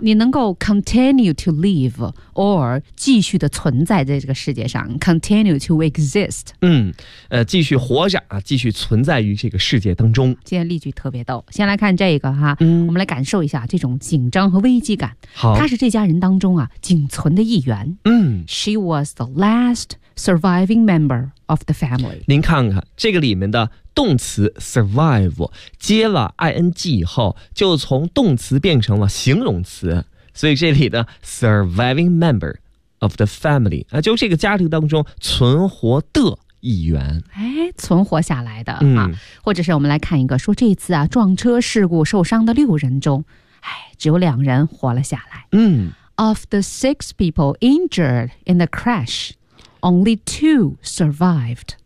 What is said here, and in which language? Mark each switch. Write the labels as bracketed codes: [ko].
[zh] 你能够 [en] continue to live。or [zh] 继续的存在在这个世界上 [en] continue to exist [zh] 嗯继续活着啊继续存在于这个世界当中今天例句特别逗先来看这个哈、嗯、我们来感受一下这种紧张和危机感好他是这家人当中啊仅存的一员嗯 [en] she was the last surviving member of the family [zh] 您看看这个里面的动词 survive 接了 ing 以后就从动词变成了形容词所以这里的 [en] surviving member of the family [zh] 啊，就这个家庭当中存活的一员哎，存活下来的、嗯、啊，或者是我们来看一个说这次啊撞车事故受伤的六人中哎，只有两人活了下来嗯 [en] of the six people injured in the crash only two survived